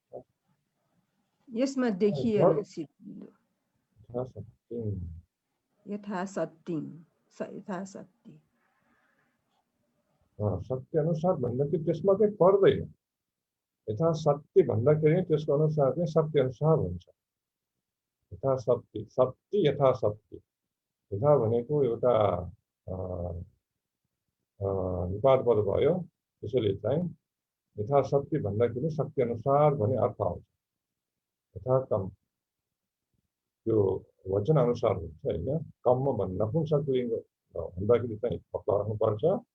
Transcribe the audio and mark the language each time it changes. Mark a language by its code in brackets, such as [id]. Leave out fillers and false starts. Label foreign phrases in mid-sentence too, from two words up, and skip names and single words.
[ne] यसमा देखिएन शिरबिन्दु। यथाशक्ति शक्ति अनुसार भन्दाखेरि त्यसमा चाहिँ पर्दैन। यथाशक्ति भन्दाखेरि त्यसको अनुसार चाहिँ शक्ति अनुसार हुन्छ। यथाशक्ति, शक्ति यथाशक्ति, यथा भनेको एउटा निपात पद भयो। त्यसैले चाहिँ यथाशक्ति भन्दाखेरि शक्ति अनुसार भन्ने अर्थ आउँछ। यथा कम त्यो वचन अनुसार हुन्छ होइन। कम भन्ने नपुंसकलिङ्ग भन्दाखेरि चाहिँ पक्का राख्नुपर्छ।